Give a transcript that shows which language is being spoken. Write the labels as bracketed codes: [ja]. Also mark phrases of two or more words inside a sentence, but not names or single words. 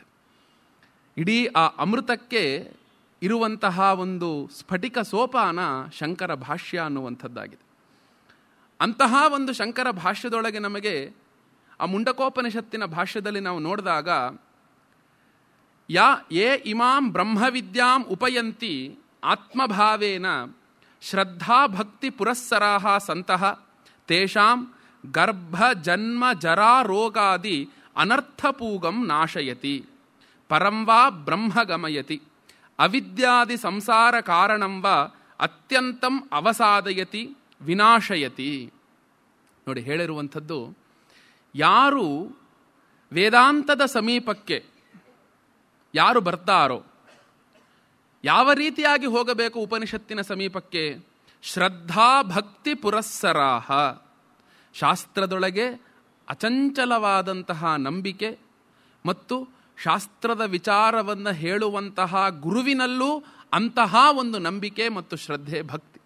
[kn] ಇಡೀ ಆ ಅಮೃತಕ್ಕೆ ಇರುವಂತಹ ಒಂದು ಸ್ಫಟಿಕ ಸೋಪಾನ ಶಂಕರ ಭಾಷ್ಯ ಅನ್ನುವಂಥದ್ದಾಗಿದೆ. ಅಂತಹ ಒಂದು ಶಂಕರ ಭಾಷ್ಯದೊಳಗೆ ನಮಗೆ ಆ ಮುಂಡಕೋಪನಿಷತ್ತಿನ ಭಾಷ್ಯದಲ್ಲಿ ನಾವು ನೋಡಿದಾಗ, [sa] ಯೇ ಇಮಾಂ ಬ್ರಹ್ಮವಿದ್ಯಾಂ ಉಪಯಂತಿ ಆತ್ಮಭಾವೇನ ಶ್ರದ್ಧಾ ಭಕ್ತಿ ಪುರಸ್ಸರಾಹ ಸಂತಹ ತೇಷಾಂ ಗರ್ಭ ಜನ್ಮ ಜರಾ ರೋಗಾದಿ ಅನರ್ಥಪೂಗಂ ನಾಶಯತಿ ಪರಂವಾ ಬ್ರಹ್ಮ ಗಮಯತಿ ಅವಿದ್ಯಾದಿ ಸಂಸಾರ ಕಾರಣಂವ ಅತ್ಯಂತಂ ಅವಸಾದಯತಿ ವಿನಾಶಯತಿ. [kn] ನೋಡಿ, ಹೇಳಿರುವಂಥದ್ದು, ಯಾರು ವೇದಾಂತದ ಸಮೀಪಕ್ಕೆ ಯಾರು ಬರ್ತಾರೋ, ಯಾವ ರೀತಿಯಾಗಿ ಹೋಗಬೇಕು ಉಪನಿಷತ್ತಿನ ಸಮೀಪಕ್ಕೆ? [sa] ಶ್ರದ್ಧಾ ಭಕ್ತಿ ಪುರಸ್ಸರಾಹ, [kn] ಶಾಸ್ತ್ರದೊಳಗೆ ಅಚಂಚಲವಾದಂತಹ ನಂಬಿಕೆ ಮತ್ತು ಶಾಸ್ತ್ರದ ವಿಚಾರವನ್ನು ಹೇಳುವಂತಹ ಗುರುವಿನಲ್ಲೂ ಅಂತಹ ಒಂದು ನಂಬಿಕೆ ಮತ್ತು ಶ್ರದ್ಧೆ, ಭಕ್ತಿ.